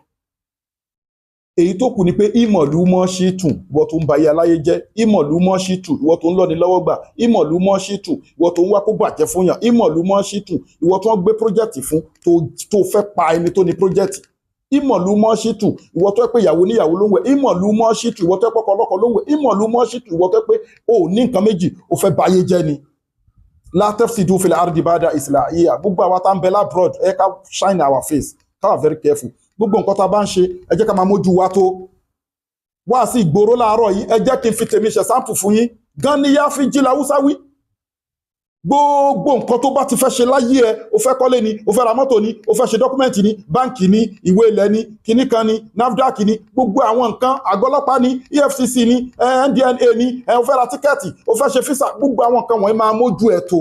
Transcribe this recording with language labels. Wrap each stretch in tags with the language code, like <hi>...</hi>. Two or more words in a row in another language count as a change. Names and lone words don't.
<yo>èyí tó kù ni pé ìmọ̀lú mọ́ ṣì tún ìwọ tó ń ba ayé aláyé jẹ́, ìmọ̀lú mọ́ ṣì tún ìwọ tó ń lọ́ni lọ́wọ́ gbà, ìmọ̀lú mọ́ ṣì tún ìwọ tó ń wá kó bàjẹ́ fún yàn, ìmọ̀lú mọ́ ṣì tún ìwọ tó ń gbé pírójẹ́tì fún tó fẹ́ pa ẹni tó ní pírójẹ́tì, ìmọ̀lú mọ́ ṣì tún ìwọ tó pé ìyàwó níyàwó ló ń wẹ̀, ìmọ̀lú mọ́ ṣì tún ìwọ tó pé ọkọ ọlọ́kọ ló ń wẹ̀, ìmọ̀lú mọ́ ṣì tún ìwọ tó pé o ò ní nǹkan méjì o fẹ́ ba ayé jẹ́ ni.</yo> <ar>لا تفسدوا في الأرض بعد إصلاحها,</ar> <yo>gbogbo àwa tá ń bẹ labroad ẹ ká</yo> <en>shine our face</en> <yo>ká wà</yo> <en>very careful.</en> <yo>gbogbo nǹkan tá a bá ń ṣe ẹ jẹ́ ká máa mójú wa tó. wá sí ìgboro láàárọ̀ yìí ẹ jẹ́ kí n fi tèmi ṣe sample fún yín gan ni yá fi jí làwùsá wí. gbogbo nǹkan tó bá ti fẹ́ ṣe láyé ẹ o fẹ́ kọ́lé ni o fẹ́ ra mọ́tò ni o fẹ́ ṣe dọ́kúmẹ́ǹtì ni báǹkì ni ìwé ilẹ̀ ni kinní kan ni Nafdac ni gbogbo àwọn nǹkan àgọ́ ọlọ́pàá ni EFCC ni NDLA ni o fẹ́ ra tíkẹ́ẹ̀tì o fẹ́ ṣe físà gbogbo àwọn nǹkan wọ̀nyí máa mójú ẹ̀ tó.</yo>